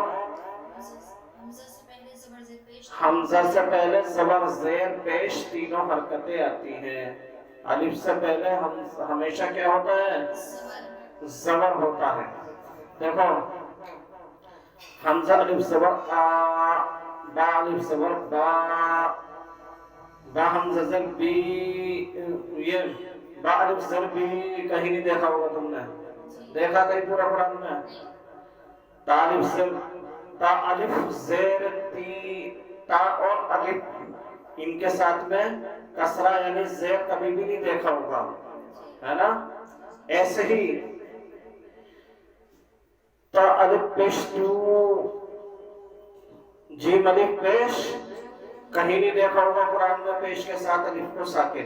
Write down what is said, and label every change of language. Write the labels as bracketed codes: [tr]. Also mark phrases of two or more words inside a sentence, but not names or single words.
[ur] حمزہ سے پہلے زبر زیر پیش. حمزہ سے پہلے زبر زیر پیش تینوں حرکتیں آتی ہیں. الف سے پہلے ہمیشہ کیا ہوتا ہے؟ زبر ہوتا ہے. دیکھو حمزہ الف زبر آ, با الف زبر با, با حمزہ زر بی, یہ با الف زر بی کہیں نہیں دیکھا ہوگا تم نے. دیکھا کہیں پورا قرآن میں؟ تا الف زر تا الف زیر تی, تا اور الف ان کے ساتھ میں کسرہ یعنی زیر کبھی بھی نہیں دیکھا ہوگا, ہے نا. ایسے ہی تا الف پیش تو, جیم الف پیش کہیں نہیں دیکھا ہوگا قرآن میں پیش کے ساتھ الف کو ساکن.